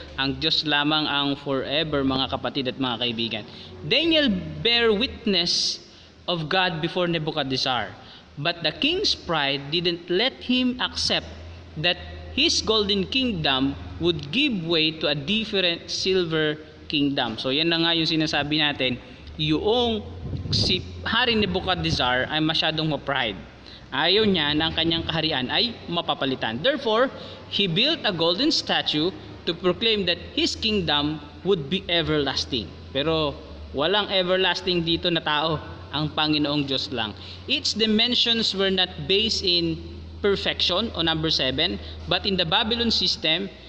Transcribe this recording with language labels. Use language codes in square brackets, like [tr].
[tl] Ang Diyos lamang ang forever, mga kapatid at mga kaibigan. [en] Daniel bear witness of God before Nebuchadnezzar, but the king's pride didn't let him accept that his golden kingdom would give way to a different silver kingdom. [tl] So yan na nga yung sinasabi natin, yung si Hari Nebuchadnezzar ay masyadong ma-pride. Ayaw niya na ang kanyang kaharian ay mapapalitan. [en] Therefore, he built a golden statue to proclaim that his kingdom would be everlasting. [tl] Pero walang everlasting dito na tao, ang Panginoong Diyos lang. [en] Its dimensions were not based in perfection o number 7, but in the Babylon system,